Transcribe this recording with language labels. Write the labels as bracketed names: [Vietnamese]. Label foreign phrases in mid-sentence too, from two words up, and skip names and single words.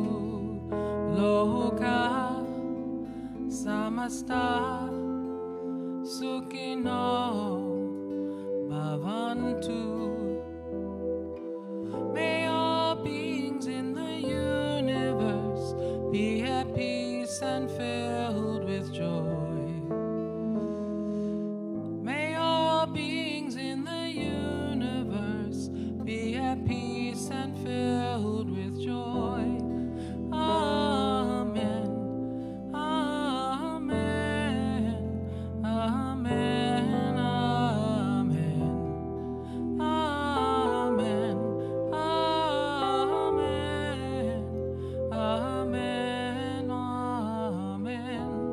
[Sanskrit] Loka samasta sukino bhavantu. [English] May all beings in the universe be at peace and filled with joy. May all beings in the universe be at peace and filled with joy. Amen. Amen. Amen. Amen. Amen. Amen. Amen. Amen.